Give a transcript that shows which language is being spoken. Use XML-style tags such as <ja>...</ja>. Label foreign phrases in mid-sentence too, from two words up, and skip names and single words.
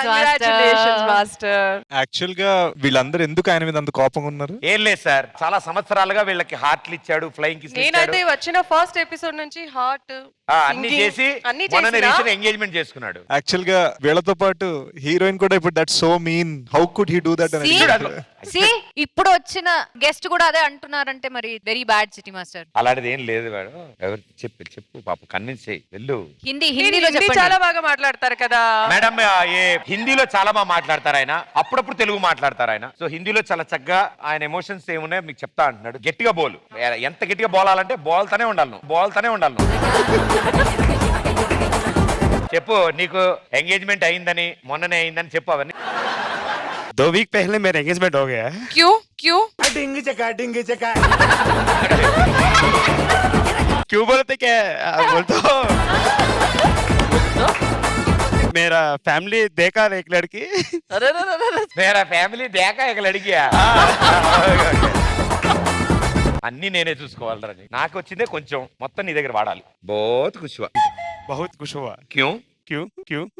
<te>మాస్టర్. యాక్చువల్ గా వీళ్ళందరూ ఎందుకు ఆయన మీద అంత కోపంగా ఉన్నారు? ఏం లేదు సార్, చాలా సంవత్సరాలుగా వీళ్ళకి హార్ట్లు ఇచ్చాడు,</te> <en>flying kiss</en> <te>ఇచ్చాడు. నేనైతే వచ్చిన</te> <en>first episode</en> <te>నుంచి హార్ట్ అన్ని చేసి మొన్న</te> <en>recent engagement</en> <te>చేసుకున్నాడు. యాక్చువల్ గా వీళ్ళతో పాటు హీరోయిన్ కూడా ఇప్పుడు</te> <en>that so mean, how could he do that</en> <te>అని. ఇప్పుడు వచ్చిన గెస్ట్ కూడా అదే అంటున్నారంటే మరి</te> <en>very bad</en> <te>చిట్టి మాస్టర్. అలాంటిది ఏం లేదు మేడం. ఎవరు చెప్పు పాప, కన్విన్స్ చేయి, వెళ్ళు. హిందీలో చెప్పండి. చాలా బాగా మాట్లాడతారు కదా మేడం. హిందీలో చాలా బాగా మాట్లాడతారు ఆయన, అప్పుడప్పుడు తెలుగు మాట్లాడతారు ఆయన. సో హిందీలో చాలా చక్కగా ఆయన ఎమోషన్స్ ఏమున్నాయో మీకు చెప్తా అంటున్నాడు. గట్టిగా బోలు, ఎంత గట్టిగా బోలాలంటే బోల్తానే ఉండాలి చెప్పు. నీకు ఎంగేజ్మెంట్ అయిందని, మొన్ననే అయిందని చెప్పు. అవన్నీ</te> <hi>2 वीक पहले मेरा एंगेजमेंट हो गया. क्यों डिंग चका क्यों बोलते क्या? बोलते हो मेरा फैमिली देखा एक लड़की. అరే मेरा फैमिली देखा इक लड़किया.</hi> <te>అన్ని నేనే చూసుకోవాలి. నాకు వచ్చిందే కొంచెం, మొత్తం నీ దగ్గర వాడాలి.</te> <hi>बहुत खुश हुआ. बहुत खुश हुआ. క్యూ क्यों क्यों?</hi>